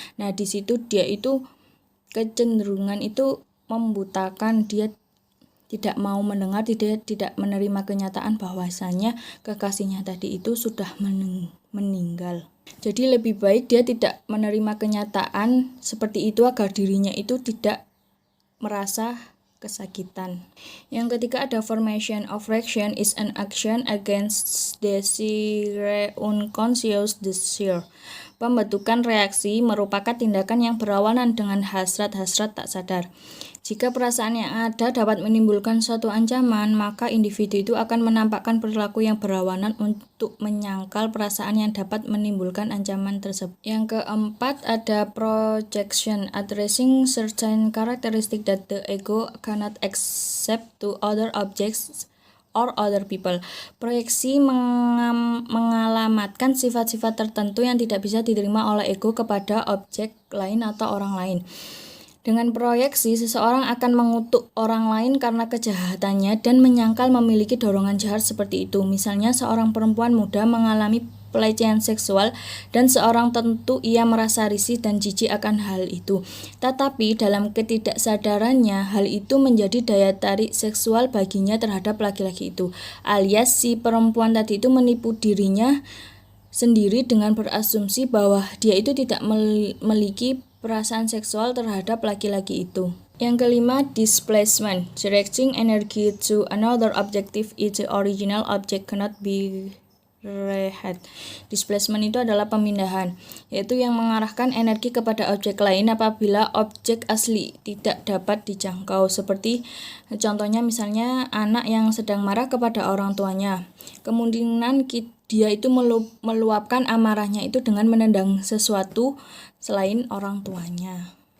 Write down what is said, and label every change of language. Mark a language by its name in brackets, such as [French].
[Indonesian] Nah, di situ dia itu kecenderungan itu membutakan, dia tidak mau mendengar, tidak menerima kenyataan bahwasanya kekasihnya tadi itu sudah meninggal. Jadi lebih baik dia tidak menerima kenyataan seperti itu agar dirinya itu tidak merasa kesakitan. Yang ketiga ada [English] formation of reaction is an action against desire unconscious desire. [Indonesian] Pembentukan reaksi merupakan tindakan yang berlawanan dengan hasrat-hasrat tak sadar. Jika perasaan yang ada dapat menimbulkan suatu ancaman, maka individu itu akan menampakkan perilaku yang berlawanan untuk menyangkal perasaan yang dapat menimbulkan ancaman tersebut. Yang keempat ada [English] projection, addressing certain characteristic that the ego cannot accept to other objects or other people. [Indonesian] Proyeksi mengalamatkan sifat-sifat tertentu yang tidak bisa diterima oleh ego kepada objek lain atau orang lain. Dengan proyeksi, seseorang akan mengutuk orang lain karena kejahatannya dan menyangkal memiliki dorongan jahat seperti itu. Misalnya, seorang perempuan muda mengalami pelecehan seksual dan seorang tentu ia merasa risih dan jijik akan hal itu. Tetapi dalam ketidaksadarannya, hal itu menjadi daya tarik seksual baginya terhadap laki-laki itu. Alias si perempuan tadi itu menipu dirinya sendiri dengan berasumsi bahwa dia itu tidak memiliki perasaan seksual terhadap laki-laki itu. Yang kelima, displacement. [English] Directing energy to another objective if the original object cannot be reached. [Indonesian] Displacement itu adalah pemindahan, yaitu yang mengarahkan energi kepada objek lain apabila objek asli tidak dapat dijangkau. Seperti contohnya misalnya anak yang sedang marah kepada orang tuanya. Kemungkinan dia itu meluapkan amarahnya itu dengan menendang sesuatu selain orang tuanya.